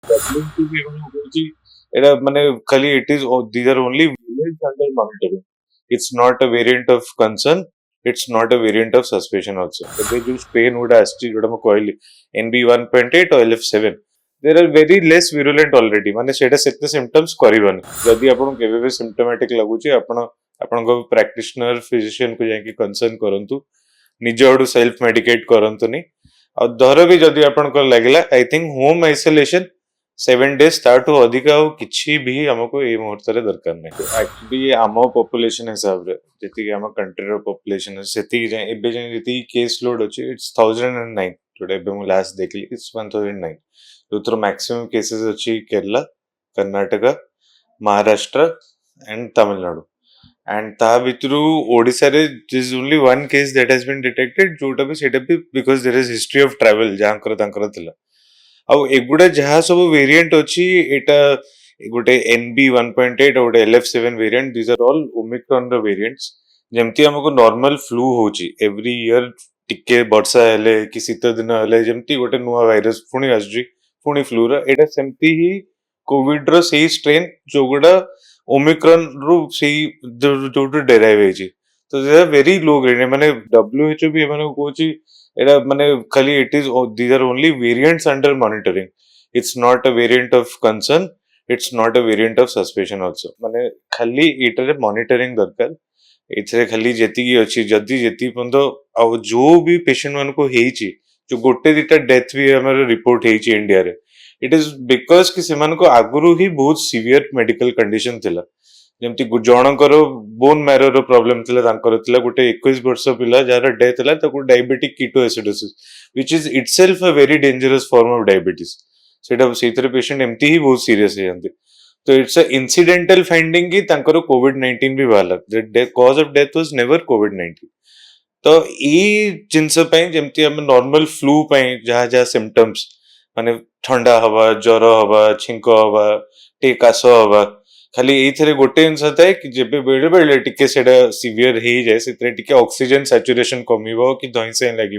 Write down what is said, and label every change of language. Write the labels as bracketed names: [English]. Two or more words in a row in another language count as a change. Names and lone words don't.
[English] W2 [Odia] ବି ଏମାନେ କହୁଛି ଏଟା ମାନେ ଖାଲି [English] it is these are only variants under monitoring. It's not a variant of concern. It's not a variant of suspicion also. [Odia] ଏବେ ଯୋଉ strain ଗୁଡା ଆସିଛି ଯୋଉଟା ମୁଁ କହିଲି [English] NB1.8 or LF7 there are very less virulent already [Odia] ମାନେ ସେଇଟା ସେତେ symptoms କରିବନି ଯଦି ଆପଣଙ୍କୁ କେବେ ବି symptomatic ଲାଗୁଛି ଆପଣ ଆପଣଙ୍କ [English] practitioner physician [Odia] କୁ ଯାଇକି କନସର୍ନ କରନ୍ତୁ ନିଜ ଆଡୁ [English] self medicate [Odia] କରନ୍ତୁନି ଆଉ ଧର ବି ଯଦି ଆପଣଙ୍କର ଲାଗିଲା [English] I think home isolation 7 days [Odia] ତାଠୁ ଅଧିକା ଆଉ କିଛି ବି ଆମକୁ ଏଇ ମୁହୂର୍ତ୍ତରେ ଦରକାର ନାହିଁ ଆକ୍ଚୁଆଲି ଆମ ପପୁଲେସନ ହିସାବରେ ଯେତିକି ଆମ କଣ୍ଟ୍ରିର ପପୁଲେସନ ଅଛି ସେତିକି ଯାଏ ଏବେ ଯାଏ ଯେତିକି [English] case load [Odia] ଅଛି ଇଟ୍ସ 1009 ଯୋଉଟା ଏବେ ମୁଁ ଲାଷ୍ଟ ଦେଖିଲି ଇଟ୍ସ 1009 ଯୋଉଥିର [English] maximum cases [Odia] ଅଛି କେରଲା କର୍ଣ୍ଣାଟକ ମହାରାଷ୍ଟ୍ର ଆଣ୍ଡ ତାମିଲନାଡୁ and ତା ଭିତରୁ ଓଡିଶାରେ [English] there is only one case that has been detected [Odia] ଯୋଉଟା ବି ସେଇଟା ବି [English] because there is history of travel [Odia] ଯାହାଙ୍କର ତାଙ୍କର ଥିଲା ଆଉ ଏଗୁଡା ଯାହା ସବୁ ଭେରିଏଣ୍ଟ ଅଛି ଏଇଟା ଗୋଟେ NB1.8 ଆଉ ଗୋଟେ LF7 ଭେରିଏଣ୍ଟ [English] these are all Omicron [Odia] ର ଭେରିଏଣ୍ଟସ୍ ଯେମିତି ଆମକୁ [English] normal flu [Odia] ହଉଛି [English] every year [Odia] ଟିକେ ବର୍ଷା ହେଲେ କି ଶୀତ ଦିନ ହେଲେ ଯେମିତି ଗୋଟେ ନୂଆ ଭାଇରସ ପୁଣି ଆସୁଛି ପୁଣି ଫ୍ଲୁର ଏଇଟା ସେମିତି ହିଁ କୋଭିଡ ର ସେଇ ଷ୍ଟ୍ରେନ୍ ଯୋଉଗୁଡା ଓମିକ୍ରନ ରୁ ସେଇ ଯୋଉଠୁ ଡେରାଇଭ ହେଇଛି ତ [English] very low grade [Odia] ମାନେ WHO ବି ଏମାନଙ୍କୁ କହୁଛି ଏଇଟା ମାନେ ଖାଲି [English] it is these are only variants under monitoring. It's not a variant of concern. It's not a variant of suspicion also. [Odia] ମାନେ ଖାଲି ଏଇଟାରେ ମନିଟରିଂ ଦରକାର ଏଥିରେ ଖାଲି ଯେତିକି ଅଛି ଯଦି ଯେତିକି ପର୍ଯ୍ୟନ୍ତ ଆଉ ଯୋଉ ବି ପେସେଣ୍ଟ ମାନଙ୍କୁ ହେଇଛି ଯୋଉ ଗୋଟେ ଦିଟା ଡେଥ୍ ବି ଆମର ରିପୋର୍ଟ ହେଇଛି ଇଣ୍ଡିଆରେ [English] it is because [Odia] କି ସେମାନଙ୍କୁ ଆଗରୁ ହିଁ ବହୁତ [English] severe medical condition [Odia] ଥିଲା ଯେମିତି ଜଣଙ୍କର [English] bone marrowର problem [Odia] ଥିଲା ତାଙ୍କର ଥିଲା ଗୋଟେ 21 ବର୍ଷ ପିଲା ଯାହାର ଡେଥ୍ ହେଲା ତାକୁ [English] diabetic ketoacidosis which is itself a very dangerous form of diabetes [Odia] ସେଇଟା ସେଇଥିରେ ପେସେଣ୍ଟ ଏମିତି ହିଁ ବହୁତ ସିରିୟସ ହେଇଯାନ୍ତି ତ [English] it's a incidental finding [Odia] କି ତାଙ୍କର COVID-19 ବି ବାହାରିଲା [English] cause of death was never COVID-19 [Odia] ତ ଏଇ ଜିନିଷ ପାଇଁ ଯେମିତି ଆମେ [English] normal flu [Odia] ପାଇଁ ଯାହା ଯାହା ସିମ୍ପଟମ୍ସ ମାନେ ଥଣ୍ଡା ହବା ଜ୍ୱର ହବା ଛିଙ୍କ ହବା ଟିକେ କାଶ ହବା ଖାଲି ଏଇଥିରେ ଗୋଟେ ଜିନିଷ ଥାଏ କି ଯେବେ ବେଳେ ବେଳେ ଟିକେ ସେଇଟା ସିଭିୟର ହେଇଯାଏ ସେଥିରେ ଟିକେ [English] oxygen saturation [Odia] କମିବ କି ଧଇଁ ସଇଁ ଲାଗିବ